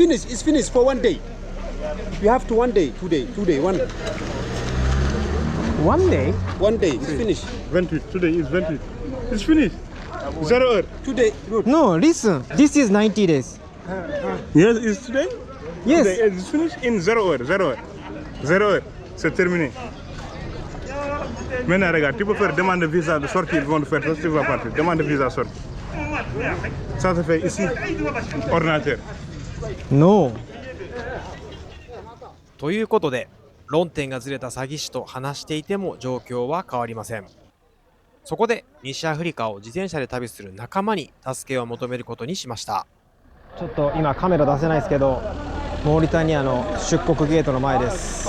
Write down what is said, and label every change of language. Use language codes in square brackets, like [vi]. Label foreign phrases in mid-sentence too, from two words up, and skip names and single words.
[en] finished. It's finished for 1 day. You have to 1 day, 2 day, 2 day, 1 day? 1 day. It's finished. 28. Today is 28. It's finished. 0 heure. 2 day. Good. No, listen. This is 90 days. Yes, it's today. Yes. Today it's finished in 0 heure. [fr] 0 heure. 0 heure. C'est terminé. Maintenant, regarde, tu peux faire demande de visa de sortie, ils vont te faire ça, tu vas partir. Demande de visa sortie. Ça se fait ici, ordinateur. [en] No. [ja] ということで、論点がずれた詐欺師と話していても状況は変わりません。そこで西アフリカを自転車で旅する仲間に助けを求めることにしました。ちょっと今カメラ出せないですけど、モーリタニアの出国ゲートの前です。